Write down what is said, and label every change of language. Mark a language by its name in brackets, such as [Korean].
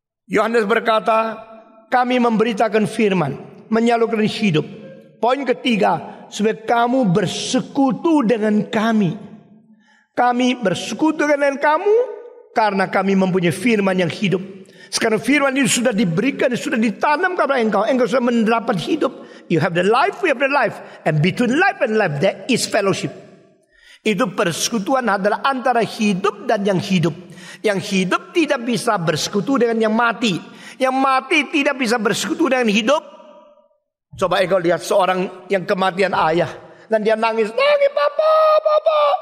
[Indonesian] Yohanes berkata, kami memberitakan firman, menyalurkan hidup. Poin ketiga, supaya kamu bersekutu dengan kami. Kami bersekutu dengan kamu karena kami mempunyai firman yang hidup. Sekarang firman itu sudah diberikan, sudah ditanam kepada engkau. Engkau sudah mendapat hidup. [English] You have the life, we have the life. And between life and life there is fellowship. [Indonesian] Itu persekutuan adalah antara hidup dan yang hidup. Yang hidup tidak bisa bersekutu dengan yang mati. Yang mati tidak bisa bersekutu dengan hidup. Coba engkau lihat seorang yang kematian ayah. Dan dia nangis, papa, papa.